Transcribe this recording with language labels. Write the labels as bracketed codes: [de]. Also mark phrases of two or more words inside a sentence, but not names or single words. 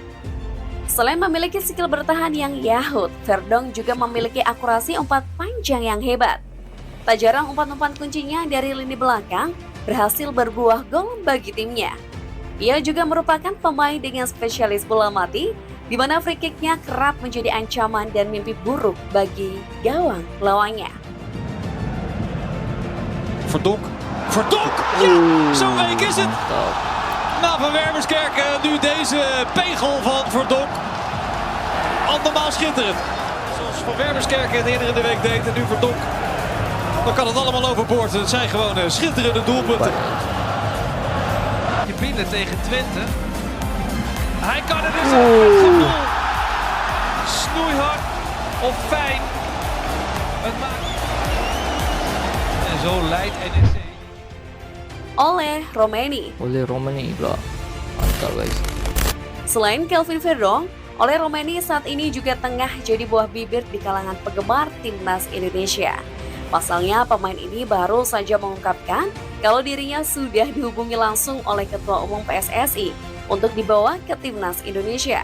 [id] Selain memiliki skill bertahan yang yahut, Verdonk juga memiliki akurasi umpan panjang yang hebat. Tak jarang umpan-umpan kuncinya dari lini belakang berhasil berbuah gol bagi timnya. Ia juga merupakan pemain dengan spesialis bola mati, di mana [en] free kick- [id] nya kerap menjadi ancaman dan mimpi buruk bagi gawang lawannya. [nl] Verdonk. Ja, zo week is het. Na Van Wermerskerken nu deze pegel van Verdonk. Andermaal schitterend. Zoals Van Wermerskerken het eerder in de week deed en nu Verdonk. Dan kan het allemaal overboord. Het zijn gewoon schitterende doelpunten. Je binnen tegen Twente. Hij kan het dus ook met gevoel. Snoeihard of fijn. Het maakt... En zo leidt NEC. [ms] Oleh Romeni. Oleh Romani pula. Mantap guys. [id] Selain Kelvin Verdonk, Oleh Romeni saat ini juga tengah jadi buah bibir di kalangan penggemar timnas Indonesia. Pasalnya pemain ini baru saja mengungkapkan kalau dirinya sudah dihubungi langsung oleh Ketua Umum PSSI untuk dibawa ke timnas Indonesia.